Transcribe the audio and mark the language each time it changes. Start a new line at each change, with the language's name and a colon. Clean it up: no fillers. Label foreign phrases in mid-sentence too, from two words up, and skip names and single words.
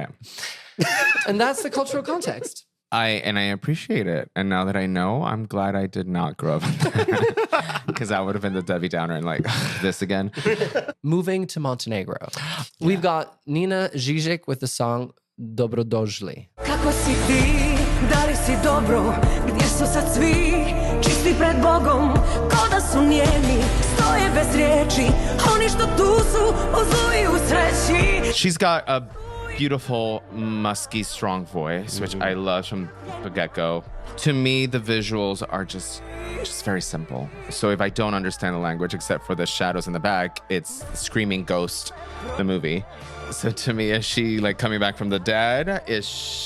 English: And that's the cultural context. I appreciate it. And now that I know, I'm glad I did not grow up because I would have been the Debbie Downer and like this again. Moving to Montenegro. We've got Nina Žižić with the song Dobrodošli.
Serbian: Kako si ti, da li si dobro, gdje su sad svi, čisti pred Bogom, ko da su nijemi, stoje bez riječi, oni što tu su, uzuju sreći.
English: She's got a beautiful, musky, strong voice, which I love from the get-go. To me, the visuals are just very simple. So if I don't understand the language, except for the shadows in the back, it's Screaming Ghost, the movie. So to me, is she like coming back from the dead?